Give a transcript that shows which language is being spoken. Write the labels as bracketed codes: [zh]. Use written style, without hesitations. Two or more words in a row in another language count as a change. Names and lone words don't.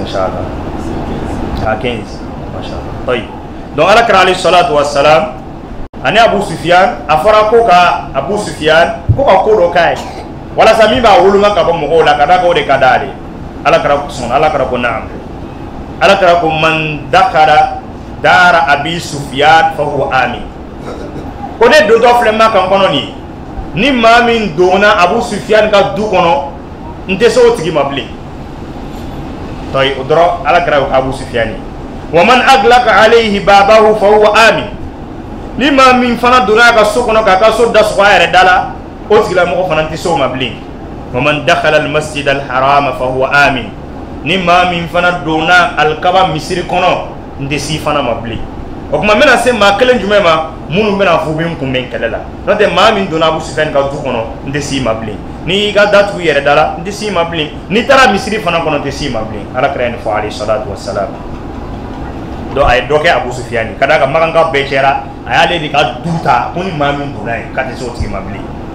[bm] inshallah a 15 mashallah tayi donc ala kɛra [ar] عليه الصلاة والسلام [bm] ani Abu Sufyan a fɔra ko ka Abu Sufyan ko ka ko dɔ k'a ye walasa min b'a woloma ka bɔ mɔgɔw la ka d'a kan o de ka d'a ye ala kɛra sɔn ala kɛra ko naam ala kɛra ko [ar] من دخل دار أبي سفيان فهو آمن [bm] ko ne dontɔ filɛ ma kan kɔnɔ nin ni maa min donna Abu Sufyan ka du kɔnɔ n tɛ se o tigi ma bilen tayi o dɔrɔn ala kɛra ko Abu Sufyan ye [ar] ومن أغلق عليه بابه فهو آمن [bm] ni maa min fana donna a ka so kɔnɔ k'a ka so dasɔgɔ a yɛrɛ da la o tigilamɔgɔ fana tɛ se o ma bilen [ar] ومن دخل المسجد الحرام فهو آمن [bm] ni maa min fana donna alikaba misiri kɔnɔ n tɛ si fana ma bilen o tuma n bɛna se maa kelen jumɛn ma minnu bɛna fɔ u bɛ n kunbɛn kɛlɛ la n'o tɛ maa min donna Abu Sufyan ka du kɔnɔ n tɛ si ma bilen n'i y'i ka da tugu i yɛrɛ da la n tɛ si ma bilen n'i taara misiri fana kɔnɔ n tɛ si ma bilen ala kɛra nin fɔ [ar] عليه الصلاة والسلام [bm] donc a ye dɔ kɛ Abu Sufyan ye ka d'a kan makanka bɛɛ cɛra a y'ale de ka du ta ko ni maa min donna yen k'a tɛ se o tigi ma bilen